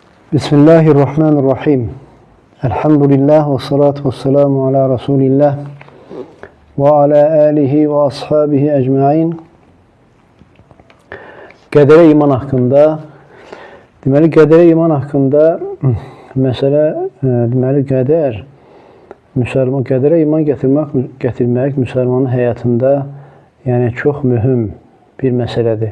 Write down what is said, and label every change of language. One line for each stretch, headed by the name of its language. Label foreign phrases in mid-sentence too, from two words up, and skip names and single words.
Arabic: بسم الله الرحمن الرحيم. الحمد لله والصلاة والسلام على رسول الله وعلى آله وأصحابه أجمعين.
Azerbaijani: Qədərə iman haqqında, deməli, qədərə iman haqqında məsələ, deməli, qədərə iman gətirmək müsəlmanın həyatında yəni çox mühüm bir məsələdir.